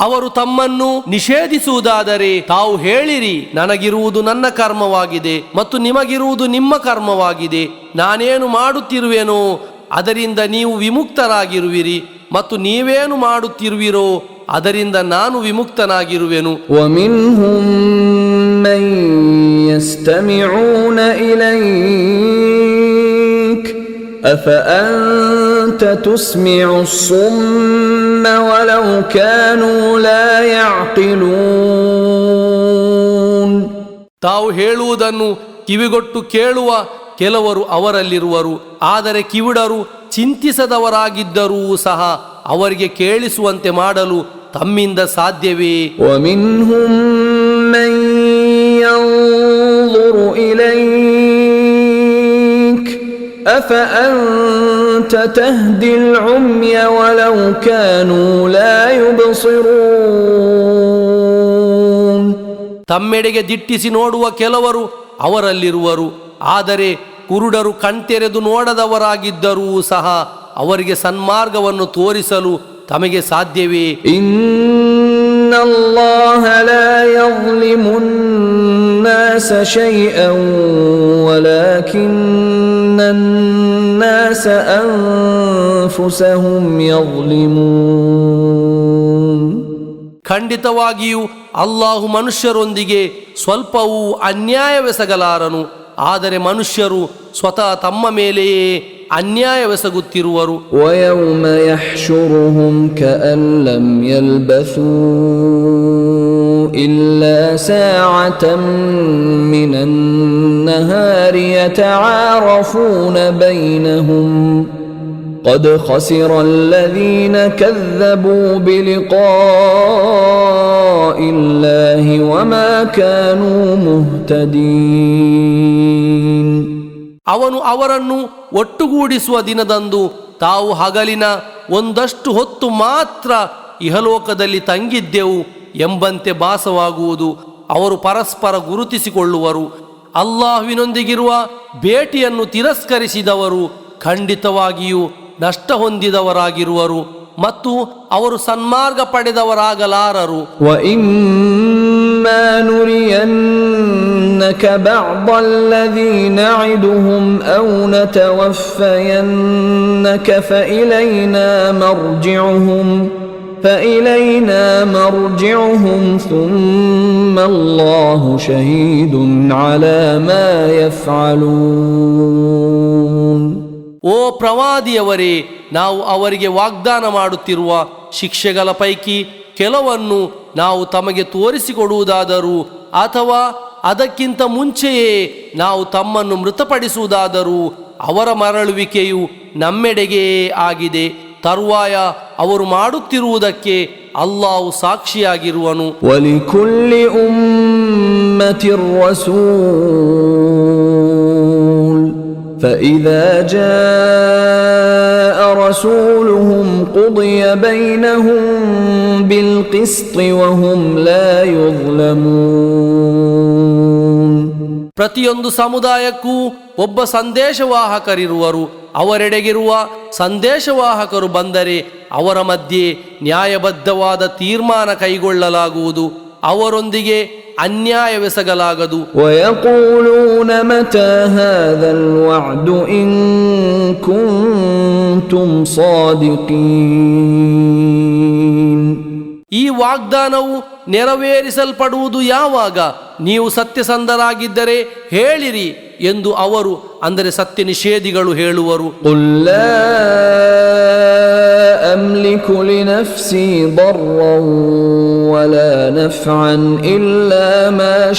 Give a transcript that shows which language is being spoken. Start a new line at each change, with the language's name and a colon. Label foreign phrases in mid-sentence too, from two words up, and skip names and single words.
Kannada: ತಮ್ಮನ್ನು ನಿಷೇಧಿಸುವುದಾದರೆ ತಾವು ಹೇಳಿರಿ, ನನಗಿರುವುದು ನನ್ನ ಕರ್ಮವಾಗಿದೆ ಮತ್ತು ನಿಮಗಿರುವುದು ನಿಮ್ಮ ಕರ್ಮವಾಗಿದೆ. ನಾನೇನು ಮಾಡುತ್ತಿರುವೆನೋ ಅದರಿಂದ ನೀವು ವಿಮುಕ್ತರಾಗಿರುವಿರಿ ಮತ್ತು ನೀವೇನು ಮಾಡುತ್ತಿರುವಿರೋ ಅದರಿಂದ ನಾನು ವಿಮುಕ್ತನಾಗಿರುವೆನು.
Arabic: ومنهم من يستمعون إليك أفأنت تسمع الصم ولو كانوا لا يعقلون.
Kannada: ತಾವು ಹೇಳುವುದನ್ನು ಕಿವಿಗೊಟ್ಟು ಕೇಳುವ ಕೆಲವರು ಅವರಲ್ಲಿರುವರು, ಆದರೆ ಕಿವಿಡರು ಚಿಂತಿಸದವರಾಗಿದ್ದರೂ ಸಹ ಅವರಿಗೆ ಕೇಳಿಸುವಂತೆ ಮಾಡಲು ತಮ್ಮಿಂದ ಸಾಧ್ಯವೇ?
Arabic: ومنهم من ينظر إليك أفأنت تهدي العمي ولو كانوا لا يبصرون.
Kannada: ತಮ್ಮೆಡೆಗೆ ದಿಟ್ಟಿಸಿ ನೋಡುವ ಕೆಲವರು ಅವರಲ್ಲಿರುವರು, ಆದರೆ ಕುರುಡರು ಕಣ್ತೆರೆದು ನೋಡದವರಾಗಿದ್ದರೂ ಸಹ ಅವರಿಗೆ ಸನ್ಮಾರ್ಗವನ್ನು ತೋರಿಸಲು ತಮಗೆ ಸಾಧ್ಯವೇ?
Arabic: إن الله لا يظلم الناس شيئا ولكن الناس أنفسهم يظلمون.
Kannada: ಖಂಡಿತವಾಗಿಯೂ ಅಲ್ಲಾಹು ಮನುಷ್ಯರೊಂದಿಗೆ ಸ್ವಲ್ಪವೂ ಅನ್ಯಾಯವೆಸಗಲಾರನು, ಆದರೆ ಮನುಷ್ಯರು ಸ್ವತಃ ತಮ್ಮ ಮೇಲೆಯೇ ಅನ್ಯಾಯವೆಸಗುತ್ತಿರುವರು.
Arabic: ويوم يحشرهم كأن لم يلبثوا إلا ساعة من النهار يتعارفون بينهم قد خسر الذين كذبوا بلقاء الله وما كانوا مهتدين.
Kannada: ಅವನು ಅವರನ್ನು ಒಟ್ಟುಗೂಡಿಸುವ ದಿನದಂದು ತಾವು ಹಗಲಿನ ಒಂದಷ್ಟು ಹೊತ್ತು ಮಾತ್ರ ಇಹಲೋಕದಲ್ಲಿ ತಂಗಿದ್ದೆವು ಎಂಬಂತೆ ಭಾಸವಾಗುವುದು. ಅವರು ಪರಸ್ಪರ ಗುರುತಿಸಿಕೊಳ್ಳುವರು. ಅಲ್ಲಾಹುವಿನೊಂದಿಗಿರುವ ಭೇಟಿಯನ್ನು ತಿರಸ್ಕರಿಸಿದವರು ಖಂಡಿತವಾಗಿಯೂ ನಷ್ಟ ಹೊಂದಿದವರಾಗಿರುವರು ಮತ್ತು ಅವರು ಸನ್ಮಾರ್ಗ ಪಡೆದವರಾಗಲಾರರು.
Arabic: وَإِمَّا نُرِيَنَّكَ بَعْضَ الَّذِي نَعِدُهُمْ أَوْ نَتَوَفَّيَنَّكَ فَإِلَيْنَا مَرْجِعُهُمْ ثُمَّ اللَّهُ شَهِيدٌ عَلَى مَا يَفْعَلُونَ.
Kannada: ಓ ಪ್ರವಾದಿಯವರೇ, ನಾವು ಅವರಿಗೆ ವಾಗ್ದಾನ ಮಾಡುತ್ತಿರುವ ಶಿಕ್ಷೆಗಳ ಪೈಕಿ ಕೆಲವನ್ನು ನಾವು ತಮಗೆ ತೋರಿಸಿಕೊಡುವುದಾದರೂ ಅಥವಾ ಅದಕ್ಕಿಂತ ಮುಂಚೆಯೇ ನಾವು ತಮ್ಮನ್ನು ಮೃತಪಡಿಸುವುದಾದರೂ ಅವರ ಮರಳುವಿಕೆಯು ನಮ್ಮೆಡೆಗೇ ಆಗಿದೆ. ತರುವಾಯ ಅವರು ಮಾಡುತ್ತಿರುವುದಕ್ಕೆ ಅಲ್ಲಾಹು ಸಾಕ್ಷಿಯಾಗಿರುವನು.
Arabic: وَلِكُلِّ أُمَّةٍ رَسُولٌ فَإِذَا جَاءَ رَسُولُهُمْ قُضِيَ بَيْنَهُم بِالْقِسْطِ وَهُمْ لَا يُظْلَمُونَ.
Kannada: ಪ್ರತಿಯೊಂದು ಸಮುದಾಯಕ್ಕೂ ಒಬ್ಬ ಸಂದೇಶವಾಹಕರಿರುವರು. ಅವರೆಡೆಗಿರುವ ಸಂದೇಶವಾಹಕರು ಬಂದರೆ ಅವರ ಮಧ್ಯೆ ನ್ಯಾಯಬದ್ಧವಾದ ತೀರ್ಮಾನ ಕೈಗೊಳ್ಳಲಾಗುವುದು, ಅವರೊಂದಿಗೆ ಅನ್ಯಾಯವೆಸಗಲಾಗದು.
Arabic: وَيَقُولُونَ مَتَى هَذَا الْوَعْدُ إِن كُنتُمْ صَادِقِينَ.
Kannada: ಈ ವಾಗ್ದಾನವು ನೆರವೇರಿಸಲ್ಪಡುವುದು ಯಾವಾಗ? ನೀವು ಸತ್ಯಸಂಧರಾಗಿದ್ದರೆ ಹೇಳಿರಿ ಎಂದು ಅವರು, ಅಂದರೆ ಸತ್ಯ ನಿಷೇಧಿಗಳು ಹೇಳುವರು.
Arabic: قُل لَّا أَمْلِكُ لِنَفْسِي ضَرًّا وَلَا نَفْعًا إِلَّا مَا